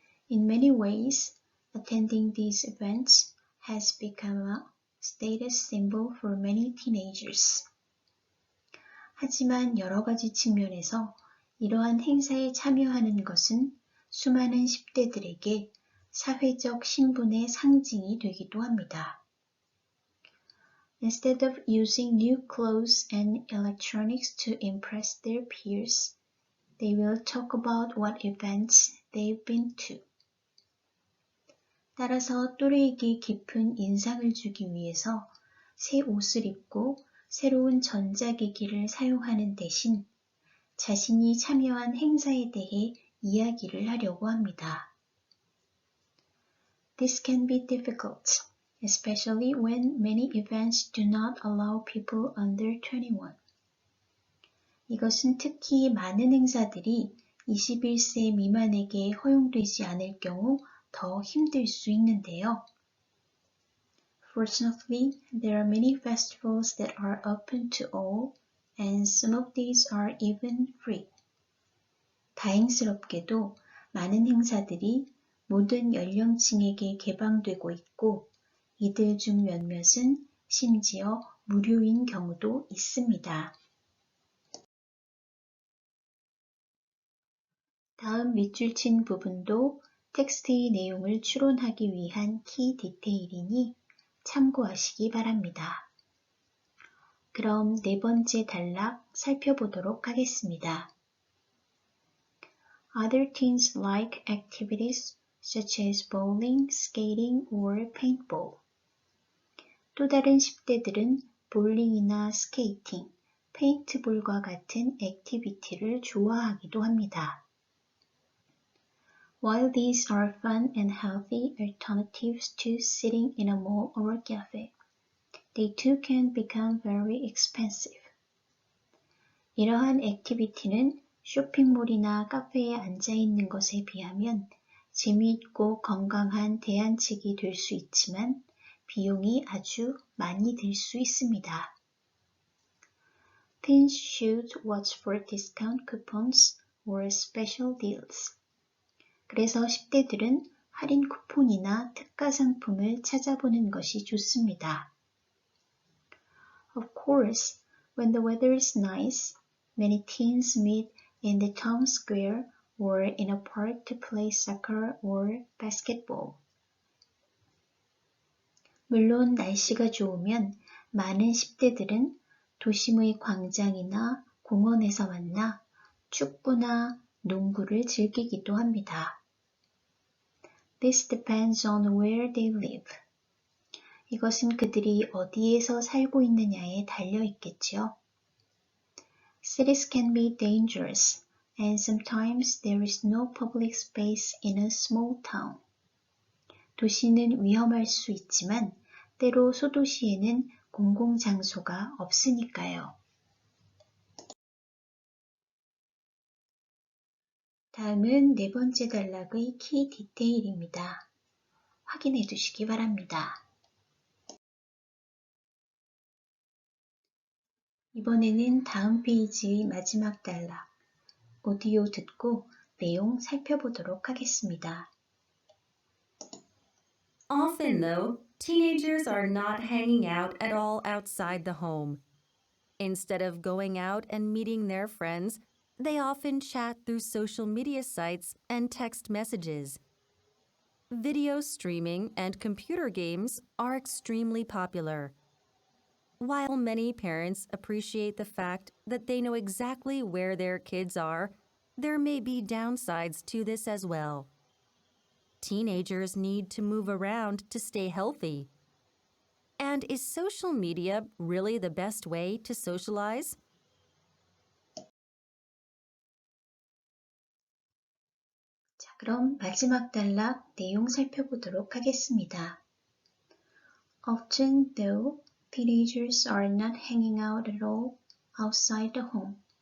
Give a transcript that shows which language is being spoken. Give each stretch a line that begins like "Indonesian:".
English: In many ways, attending these events has become a status symbol for many teenagers.
Korean: 하지만 여러 가지 측면에서 이러한 행사에 참여하는 것은 수많은 10대들에게 사회적 신분의 상징이 되기도 합니다.
English: Instead of using new clothes and electronics to impress their peers, they will talk about what events they've been to.
Korean: 따라서 또래에게 깊은 인상을 주기 위해서 새 옷을 입고 새로운 전자기기를 사용하는 대신 자신이 참여한 행사에 대해 이야기를 하려고 합니다.
English: This can be difficult, especially when many events do not allow people under 21.
Korean: 이것은 특히 많은 행사들이 21세 미만에게 허용되지 않을 경우 더 힘들 수 있는데요.
English: Fortunately, there are many festivals that are open to all, and some of these are even free.
Korean: 다행스럽게도 많은 행사들이 모든 연령층에게 개방되고 있고, 이들 중 몇몇은 심지어 무료인 경우도 있습니다. 다음 밑줄 친 부분도 텍스트의 내용을 추론하기 위한 키 디테일이니 참고하시기 바랍니다. 그럼 네 번째 단락 살펴보도록 하겠습니다.
English: Other teens like activities such as bowling, skating, or paintball.
Korean: 또 다른 10대들은 볼링이나 스케이팅, 페인트볼과 같은 액티비티를 좋아하기도 합니다.
English: While these are fun and healthy alternatives to sitting in a mall or a cafe, they too can become very expensive.
Korean: 이러한 액티비티는 쇼핑몰이나 카페에 앉아있는 것에 비하면 재미있고 건강한 대안책이 될 수 있지만 비용이 아주 많이 들 수 있습니다.
English: Teens should watch for discount coupons or special deals.
Korean: 그래서 10대들은 할인 쿠폰이나 특가 상품을 찾아보는 것이 좋습니다.
English: Of course, when the weather is nice, many teens meet in the town square or in a park to play soccer or basketball.
Korean: 물론 날씨가 좋으면 많은 10대들은 도심의 광장이나 공원에서 만나 축구나 농구를 즐기기도 합니다.
English: This depends on where they live.
Korean: 이것은 그들이 어디에서 살고 있느냐에 달려 있겠지요.
English: Cities can be dangerous, and sometimes there is no public space in a small town.
Korean: 도시는 위험할 수 있지만 때로 소도시에는 공공장소가 없으니까요. 다음은 네 번째 단락의 키 디테일입니다. 확인해 두시기 바랍니다. 이번에는 다음 페이지의 마지막 단락, 오디오 듣고 내용 살펴보도록 하겠습니다.
English: Often, though, teenagers are not hanging out at all outside the home. Instead of going out and meeting their friends, they often chat through social media sites and text messages. Video streaming and computer games are extremely popular. While many parents appreciate the fact that they know exactly where their kids are, there may be downsides to this as well. Teenagers need to move around to stay healthy. And is social media really the best way to socialize?
Korean: 그럼 마지막 단락 내용 살펴보도록 하겠습니다.
English: Often, though, teenagers are not hanging out at all outside the home.